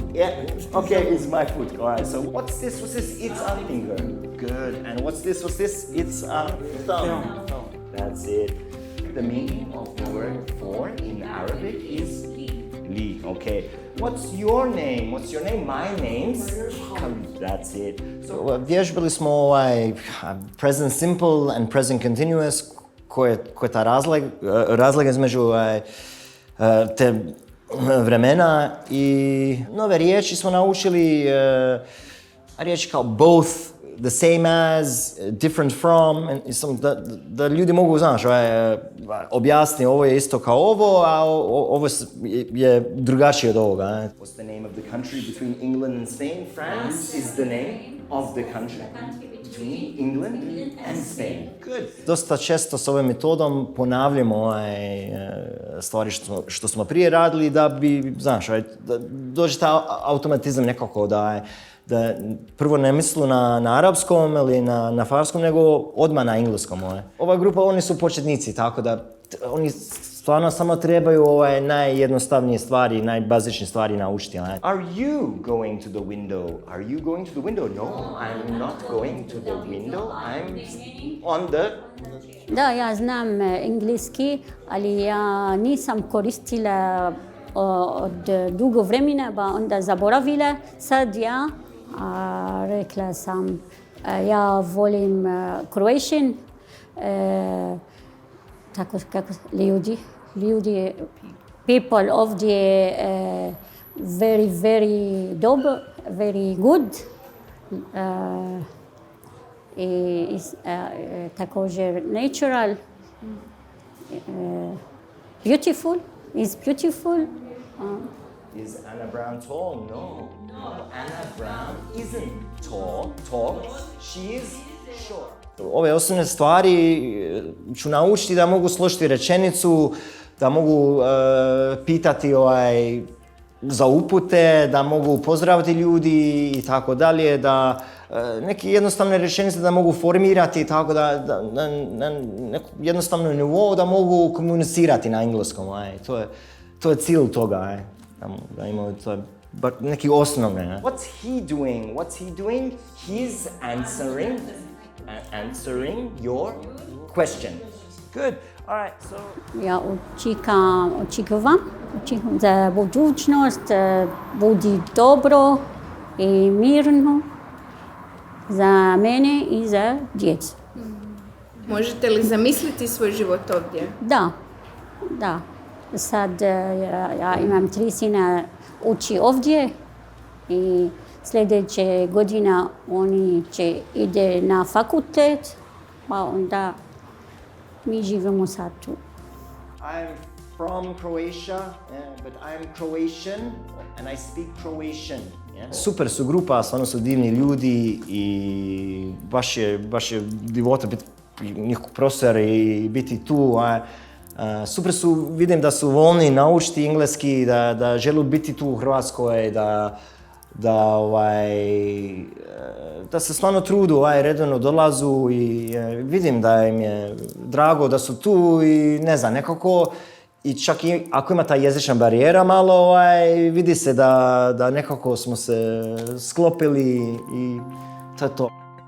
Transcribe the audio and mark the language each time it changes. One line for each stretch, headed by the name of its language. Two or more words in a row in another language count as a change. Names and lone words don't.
English: Yeah, okay, it's my foot. Alright, so what's this? It's a finger. Good. And what's this? It's a thumb. That's it. The meaning of the word for in Arabic is Li. Okay. What's your name? My name's Khalid. That's it.
Croatian: So vježbali smo
English: present simple and present continuous,
Croatian: koje ta razlika između te vremena i nove riječi smo naučili, riječi kao both,
English: the same as, different from,
Croatian: da ljudi mogu, znaš, objasni ovo je isto kao ovo, a ovo je drugačije od ovoga.
English: What's the name of the country between England and Spain? France is the name of the country between England and Spain. Good.
Croatian: Dosta često s ovom metodom ponavljamo stvari što smo prije radili da bi, znaš, da dođe ta automatizam nekako da prvo ne mislu na arapskom ili na farskom, nego odmah na engleskom. Ova grupa, oni su početnici, tako da oni stvarno samo trebaju najjednostavnije stvari, najbazičnije stvari naučiti.
English: Are you going to the window? Are you going to the window? No, I'm not going to the window. I'm on the...
Croatian: Da, ja znam engleski, ali ja nisam koristila od dugo vremena, pa onda zaboravila. Sad ja rekla sam, ja volim Croatian, tako kako ljudi, people ovdje very dobro,
English: very good. Također natural, beautiful, is beautiful. Is Anna Brown tall? No. Anna Brown isn't tall. She is short.
Croatian: Ove osnovne stvari ću naučiti da mogu složiti rečenicu, da mogu pitati za upute, da mogu pozdraviti ljudi i tako dalje, da neke jednostavne rečenice da mogu formirati tako da na neku jednostavnu nivou da mogu komunicirati na engleskom. To je cilj toga. Da imamo to neki osnovne.
English: What's he doing? He's answering your question. Good. All right. So
Croatian: ja očekujem za budućnost, budi dobro i mirno za mene i za djecu. Možete li zamisliti svoj život ovdje? Da. Sad ja imam 3 sina uči ovdje i sljedeće godina oni će ide na fakultet, pa onda mi živimo sad tu.
English: I'm from Croatia, but I'm Croatian and I speak Croatian. Yeah?
Croatian: Super su grupa, stvarno su divni ljudi i baš je divota biti njihov profesor i biti tu. Super su, vidim da su voljni naučiti engleski, da žele biti tu u Hrvatskoj, da se stvarno trudu, redovno dolazu i vidim da im je drago da su tu i ne znam, nekako i čak i ako ima ta jezična barijera malo, vidi se da nekako smo se sklopili i to je to.